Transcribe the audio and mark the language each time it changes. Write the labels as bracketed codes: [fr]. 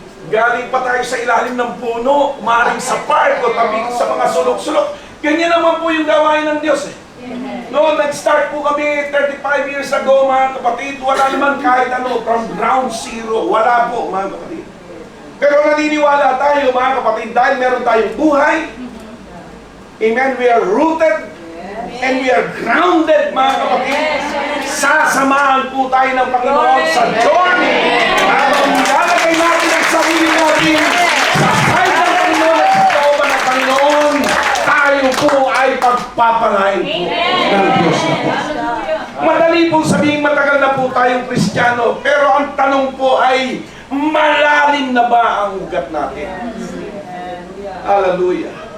[tl] Galing pa tayo sa ilalim ng puno, maring sa park o tabi sa mga sulok-sulok. Ganyan naman po yung gawain ng Diyos. Noon, nag-start po kami [en] 35 years ago, [tl] mga kapatid. Wala naman kahit ano, [en] from ground zero. [tl] Wala po, mga kapatid. Pero naniniwala tayo, mga kapatid, dahil meron tayong buhay. Amen. [en] We are rooted and we are grounded, [tl] mga kapatid. Sasamahan po tayo ng Panginoon sa journey. Habang nilalagay natin ang sarili natin sa side ng Panginoon at sa kauban ng Panginoon, tayo po ay pagpapalain po ng Diyos na po. Madali pong sabihin matagal na po tayong Kristiyano, pero ang tanong po ay, malalim na ba ang ugat natin? Hallelujah.